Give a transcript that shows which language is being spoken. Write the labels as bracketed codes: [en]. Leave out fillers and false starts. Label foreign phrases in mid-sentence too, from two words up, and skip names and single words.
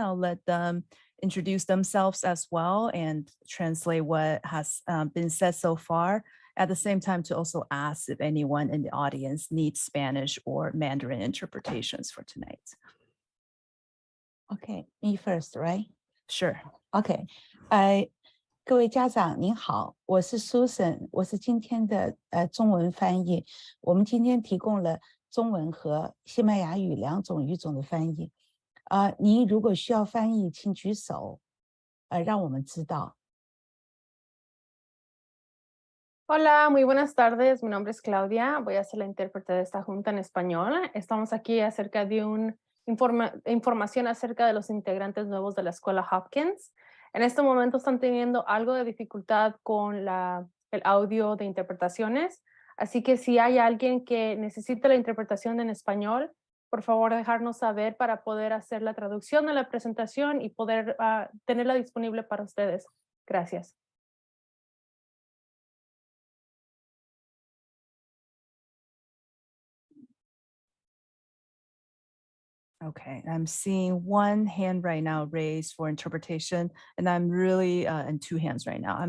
[en] I'll let them introduce themselves as well and translate what has been said so far. At the same time, to also ask if anyone in the audience needs Spanish or Mandarin interpretations for tonight. Okay, me first, right? Sure. [zh] Okay. 各位家长您好，我是 Susan， 我是今天的中文翻译。我们今天提供了中文和西班牙语2种语种的翻译。您如果需要翻译，请举手，让我们知道。 [es] Hola, muy buenas tardes. Mi nombre es Claudia. Voy a ser la intérprete de esta junta en español. Estamos aquí acerca de información acerca de los integrantes nuevos de la escuela Hopkins. En este momento están teniendo algo de dificultad con el audio de interpretaciones. Así que si hay alguien que necesite la interpretación en español, por favor dejarnos saber para poder hacer la traducción de la presentación y poder tenerla disponible para ustedes. Gracias. [en] Okay, I'm seeing one hand right now raised for interpretation, and I'm really, and 2 hands right now.